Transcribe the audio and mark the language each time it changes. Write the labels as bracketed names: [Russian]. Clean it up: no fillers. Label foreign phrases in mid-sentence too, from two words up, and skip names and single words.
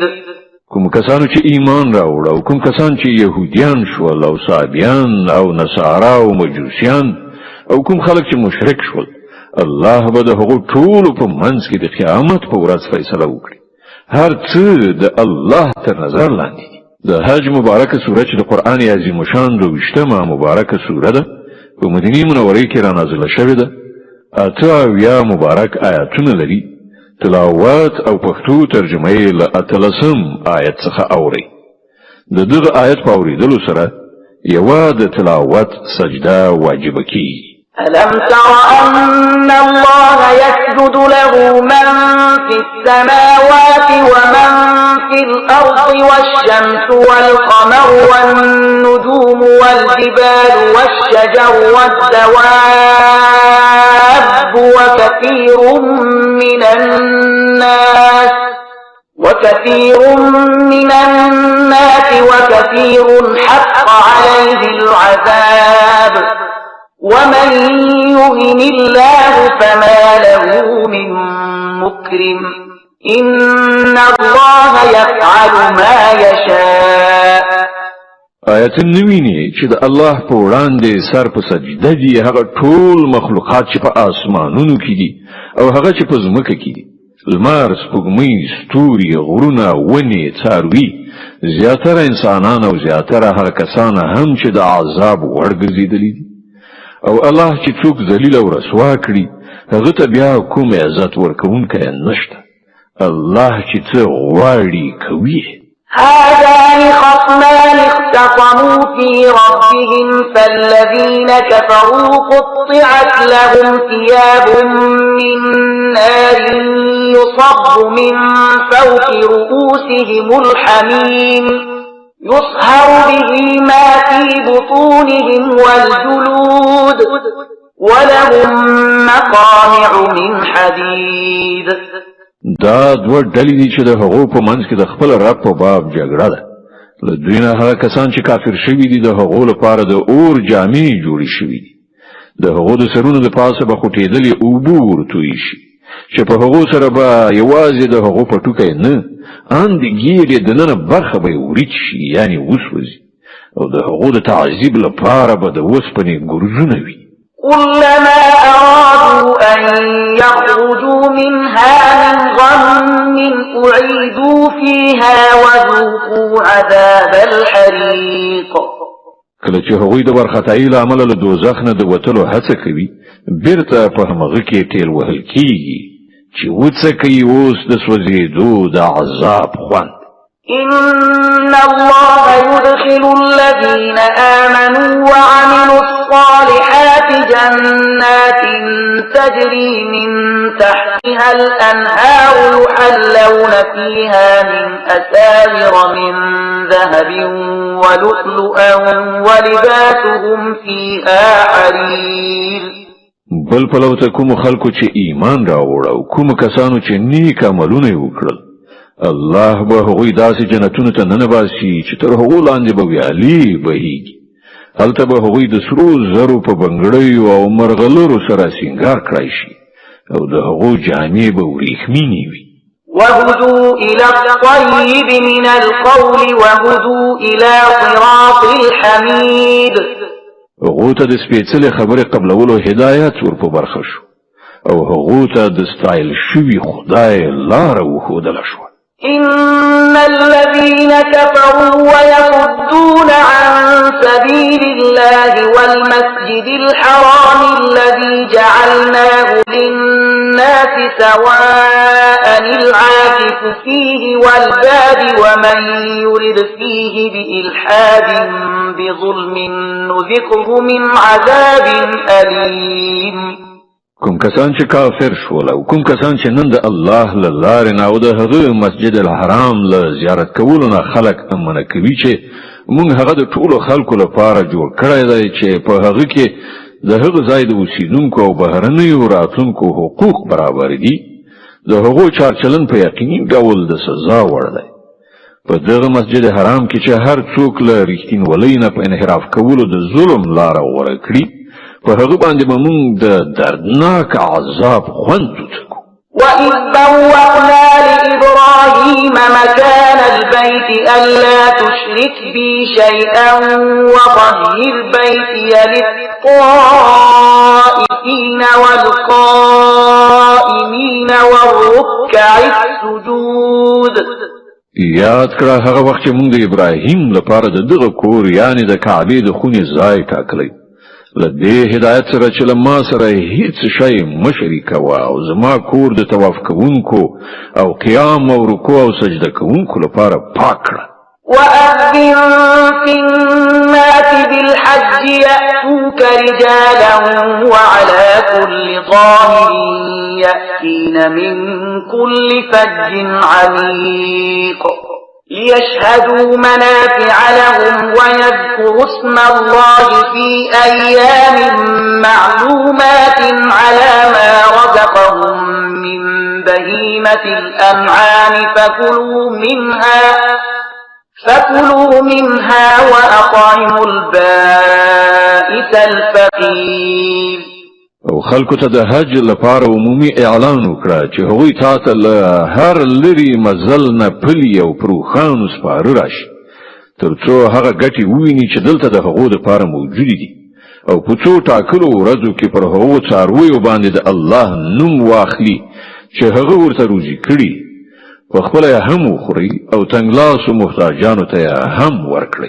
[Pashto] کوم کسانو چې ایمان راوړ او کوم کسان چې يهوديان شول او صابیان او نصارا او مجوسیان او کوم خلک چې مشرک شول، الله به د هغو ټولو په منځ کې د قیامت په ورځ فیصله وکړي. هر څه د الله تر نظر لاندې دي. د حج مبارکه سوره چې د قرآن عظیم شان 22مه مبارکه سوره ده، په مدینه منوره کې را نازله شوې ده. 8 مبارک آیاتونه لري. تلاوت او پښتو ترجمه یې له 13 آیت څخه اوري. د دغه آیت په اوریدلو سره یوه د تلاوت سجده واجبه کیږي. [Arabic] ألم تر أن الله يسجد له من في السماوات ومن في الأرض والشمس والقمر والنجوم والجبال والشجر والدواب وكثير من الناس وكثير حق عليه العذاب ومن يهن الله فما له من مكرم إن الله يفعل ما يشاء. [Pashto] آیت نویني چې د الله په وړاندې سر په سجده دي هغه ټول مخلوقات چې په آسمانونو کې دي او هغه چې په ځمکه کې دي، لمر، سپوږمۍ، ستوري، غرونه، ونې، څاروي، زیاتره انسانان او زیاتره هغه کسان هم چې د عذاب وړ ګرځېدلي دي. او الله چې څوک ذلیل او رسوا کړي هغه ته بیا کوم عزت ورکوونکی نشته. الله چې څه غواړي کوي. [Arabic] هذان خصمان اختصموا في ربهم فالذين كفروا قطعت لهم ثياب من نار يصب من فوق رؤوسهم الحميم يصهر به ما في بطونهم والجلود ولهم مقامع من حديد. [Pashto] دا دوه ډلې دي چې د هغو په منځ کې د خپل رب په باب جګړه ده. له دوی نه هغه کسان چې کافر شوي دي د هغو لپاره د اور جامې جوړې شوي دي. د هغو د سرونو د پاسه به خوټېدلې اوبه ورتوی شي چې په هغو سره به یوازې د هغو په ټوکی نه ان د ګیرې دننه برخه به وریچ شي، یعنی وسوځي، او د هغو د تعذیب لپاره به د وسپنې ګرځونه وي. [Arabic] كلما أرادوا أن يخرجوا منها من غم أعيدوا فيها وذوقوا عذاب الحريق. [Pashto] کله چې هغوی د ورختایي له امله له دوزخ نه د وتلو هڅه کوي، بیرته په همغه کې ټیل وهل کیږي چې وڅکي اوس د سوځېدو د عذاب خوند. [Arabic] إن الله يدخل الذين آمنوا وعملوا الصالحات جنات تجري من تحتها الأنهار يحلون فيها من أساور من ذهب ولؤلؤا ولباسهم فيها حرير. [Pashto] بل پلوته کوم خلکو چې ایمان راوړ او کوم کسانو چې نیک عملونه وکړل، الله به هغوی داسې جنتونو ته ننباسي چې تر هغو لاندې به ویالې بهیږي. هلته به هغوی د سرو زرو په بنګړیو او مرغلرو سره سینګار کړی شي او د هغو جامې به وریښمینې وي. [Arabic] وهدوا إلى الطيب من القول وهدوا إلى صراط الحميد. [Pashto] هغو ته د سپېڅلې خبرې قبلولو هدایت ور په برخه شو او هغو ته د ستایل شوي خدای لاره وښودله شوه. [Arabic] إن الذين كفروا ويصدون عن سبيل الله والمسجد الحرام الذي جعلناه للناس سواء العاكف فيه والباد ومن يرد فيه بإلحاد بظلم نذقه من عذاب أليم. [Pashto] کوم کسان چې کافر شول او کوم کسان چې نن د الله له لارې نه او د هغه مسجد الحرام له زیارت کولو نه خلک امنه کوي چې موږ هغه د ټولو خلکو لپاره جوړ کړی دی چې په هغه کې د هغه ځای د اوسیدونکو او بهرنیو راتلونکو حقوق برابر دي د هغو چارچلن په یقیني ډول د سزا وړ دی په دغه مسجد حرام کې چې هر څوک له رښتینولۍ نه په انحراف کولو د ظلم لاره غوره کړي په هغه باندې به موږ د دردناک عذاب خوند وڅکو [Arabic] وَإِذْ بَوَّأْنَا لِإِبْرَاهِيمَ مَكَانَ الْبَيْتِ أَلَّا تُشْرِكْ بِي شَيْئًا وَطَهِّرْ بَيْتِيَ لِلطَّائِفِينَ وَالْقَائِمِينَ وَالرُّكَّعِ السُّجُودِ [Pashto] یاد کړه هغه وخت چې موږ د ابراهیم لپاره د دغه کور یعنی د کعبې د خونې ځای ټاکلی لدې هدایت سره چې ما سره هیڅ شی مشرکوه او زما کور د طواف کوونکو او قیام او رکوع او سجده کوونکو لپاره پاک کړه [Arabic] وَأَذِّن فِي النَّاسِ بِالْحَجِّ يَأْتُوكَ رِجَالًا وَعَلَى كُلِّ ضَامِرٍ يَأْتِينَ مِنْ كُلِّ فَجٍّ عَمِيقٍ لِيَشْهَدُوا مَنَافِعَ لَهُمْ وَيَذْكُرُوا اسْمَ اللَّهِ فِي أَيَّامٍ مَّعْلُومَاتٍ عَلَى مَا رَزَقَهُم مِّن بَهِيمَةِ الْأَنْعَامِ فكلوا منها وأطعموا البائس الفقير [Pashto] او خلکو ته د حج لپاره عمومي اعلان وکړه چې هغوی تاسو له هر لري مزل نه پلی او پروخانو سپاره راشي ترڅو هغه ګټي وویني چې دلته د هغو لپاره موجود دي او په څو ټاکلو ورځو کې پر هغو څارویو باندې د الله نوم واخلي چې هغه ورته روزي کړي وخپل هم وخوري او تنگلاسو محتاجانو ته هم ورکړي